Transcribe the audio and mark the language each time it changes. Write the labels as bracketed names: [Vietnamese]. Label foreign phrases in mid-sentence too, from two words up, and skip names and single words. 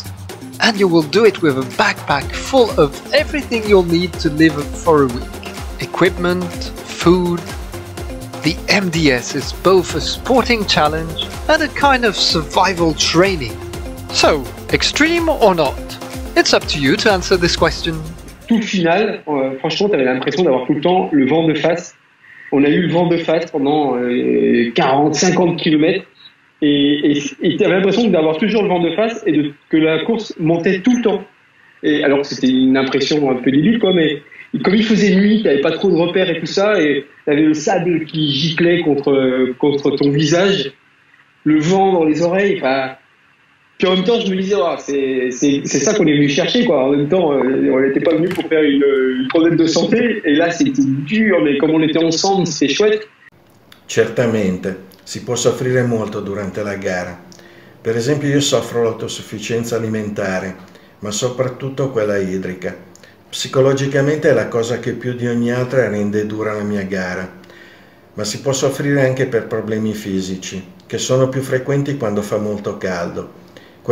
[English] And you will do it with a backpack full of everything you'll need to live for a week. Equipment, food. The MDS is both a sporting challenge and a kind of survival training. So, extreme or not? It's up to you to answer this question. [French] Tout le final, franchement, tu avais l'impression d'avoir tout le temps le vent de face. On a eu le vent de face pendant 40-50 km et tu avais l'impression d'avoir toujours le vent de face et que la course montait tout le temps. Et alors que c'était une impression un peu débile, quoi, mais comme il faisait nuit, tu n'avais pas trop de repères et tout ça, et tu avais le sable qui giclait contre ton visage, le vent dans les oreilles, enfin. Puis en même temps, je me disais, oh, c'est ça qu'on est venu chercher, quoi. En même temps, on n'était pas venu pour faire une problème de santé, et là, c'était dur, mais comme on était ensemble, c'était chouette. [Italian] Certamente, si può soffrire molto durante la gara. Per esempio, io soffro l'autosufficienza alimentare, ma soprattutto quella idrica. Psicologicamente è la cosa che più di ogni altra rende dura la mia gara, ma si può soffrire anche per problemi fisici, che sono più frequenti quando fa molto caldo.